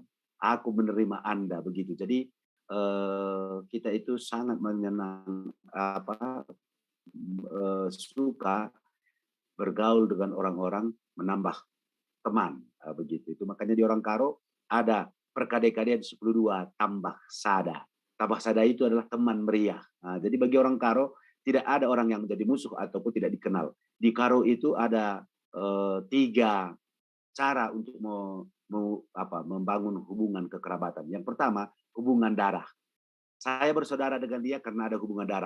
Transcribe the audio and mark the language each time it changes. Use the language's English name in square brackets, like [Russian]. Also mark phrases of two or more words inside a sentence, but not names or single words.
[Indonesian] Aku menerima Anda, begitu. Jadi kita itu sangat suka bergaul dengan orang-orang, menambah teman, begitu. Itu makanya di orang Karo ada perkade-kadean 10-2 tambah sada. Tambah sada itu adalah teman meriah. Nah, jadi bagi orang Karo tidak ada orang yang menjadi musuh ataupun tidak dikenal. Di Karo itu ada 3 cara untuk membangun hubungan kekerabatan. Yang pertama, hubungan darah. Saya bersaudara dengan dia karena ada hubungan darah.